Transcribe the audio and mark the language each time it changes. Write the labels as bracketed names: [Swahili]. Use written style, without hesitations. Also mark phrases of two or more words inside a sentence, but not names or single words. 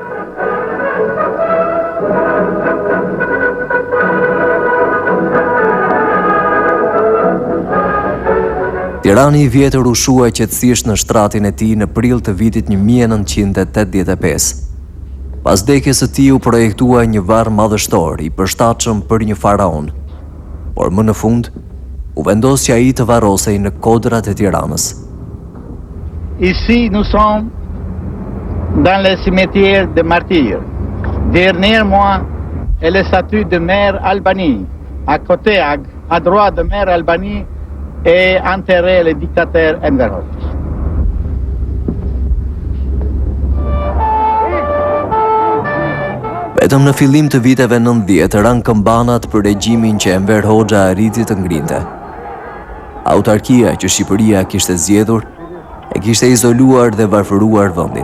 [Albanian] Tirani I vjetër u shua qetësisht në shtratin e tij në prill të vitit 1985. Pas vdekjes së tij u projektua një varr madhështor I përshtatshëm për një faraon, por më në fund u vendos që ai të varrosej në kodrat e Tiranës. [French] Ici nous sommes dans le cimetière de martyrs. Derrière moi est le statue de Mère Albanie. À côté, à droite de Mère Albanie, est enterré le dictateur Enver Hoxha. [Albanian] Vetëm në fillim të viteve 90 ranë këmbanat për regjimin që Enver Hoxha arriti të ngrinte. Autarkia që Shqipëria kishte zgjedhur e kishte izoluar dhe varfëruar vendin.